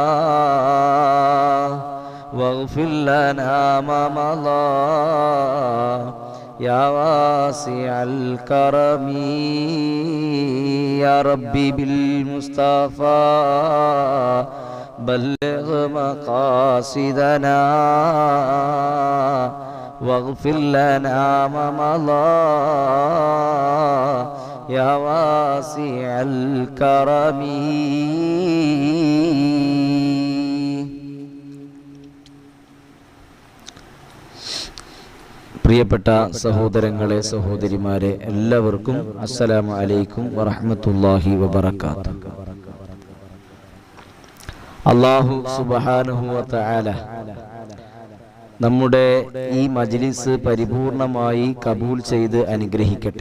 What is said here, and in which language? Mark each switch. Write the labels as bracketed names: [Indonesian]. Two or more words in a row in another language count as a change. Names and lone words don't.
[Arabic] واغفر لنا ما مضى يا واسع الكرم يا ربي بالمصطفى بلغ مقاصدنا واغفر لنا ما مضى يا واسع الكرم. [Malayalam] പ്രിയപ്പെട്ട സഹോദരങ്ങളെ സഹോദരിമാരെ എല്ലാവർക്കും [Arabic] السلام عليكم ورحمة الله وبركاته. الله سبحانه وتعالى [Malayalam] നമ്മുടെ ഈ മജ്ലിസ് പരിപൂർണമായി കബൂൽ ചെയ്ത് അനുഗ്രഹിക്കട്ടെ.